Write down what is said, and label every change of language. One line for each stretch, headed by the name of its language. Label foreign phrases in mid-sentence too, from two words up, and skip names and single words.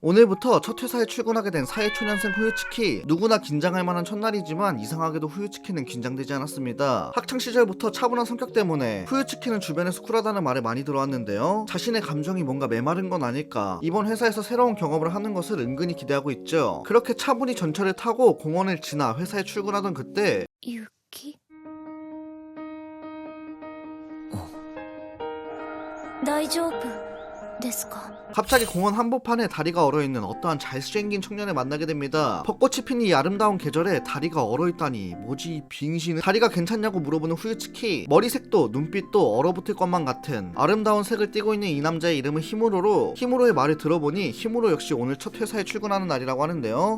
Korean: 오늘부터 첫 회사에 출근하게 된 사회초년생 후유츠키. 누구나 긴장할 만한 첫날이지만 이상하게도 후유츠키는 긴장되지 않았습니다. 학창시절부터 차분한 성격 때문에 후유츠키는 주변에서 쿨하다는 말을 많이 들어왔는데요. 자신의 감정이 뭔가 메마른 건 아닐까, 이번 회사에서 새로운 경험을 하는 것을 은근히 기대하고 있죠. 그렇게 차분히 전철을 타고 공원을 지나 회사에 출근하던 그때
Japanese: 雪大丈夫ですか?
Korean: 갑자기 공원 한복판에 다리가 얼어있는 어떠한 잘생긴 청년을 만나게 됩니다. 벚꽃이 핀 이 아름다운 계절에 다리가 얼어있다니, 뭐지 이 빙신은. 다리가 괜찮냐고 물어보는 후유츠키. 머리색도 눈빛도 얼어붙을 것만 같은 아름다운 색을 띠고 있는 이 남자의 이름은 히무로로, 히무로의 말을 들어보니 히무로 역시 오늘 첫 회사에 출근하는 날이라고 하는데요.